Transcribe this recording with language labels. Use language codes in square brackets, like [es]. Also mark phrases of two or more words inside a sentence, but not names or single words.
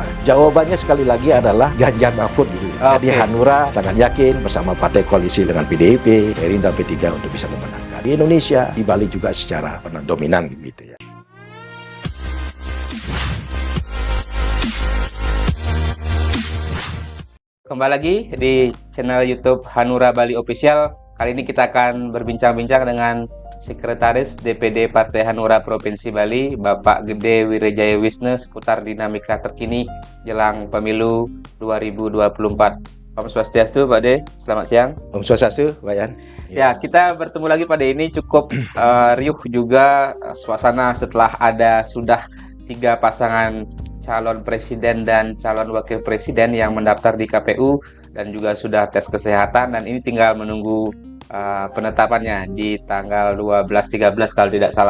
[id] Jawabannya sekali lagi adalah Ganjar Mahfud gitu. Jadi Hanura sangat yakin bersama partai koalisi dengan PDIP, Gerindra, P3 untuk bisa memenangkan di Indonesia, di Bali juga secara dominan gitu ya. Kembali lagi di channel YouTube Hanura Bali Official. Kali ini kita akan berbincang-bincang dengan Sekretaris DPD Partai Hanura Provinsi Bali, Bapak Gede Wirejaya Wisnu, seputar dinamika terkini jelang pemilu 2024. Om Swastiastu, Pak De. Selamat siang. Om Swastiastu, Pak Yan. Ya, kita bertemu lagi pada ini cukup riuh juga suasana setelah sudah 3 pasangan calon presiden dan calon wakil presiden yang mendaftar di KPU dan juga sudah tes kesehatan, dan ini tinggal menunggu penetapannya di tanggal 12-13 kalau tidak salah.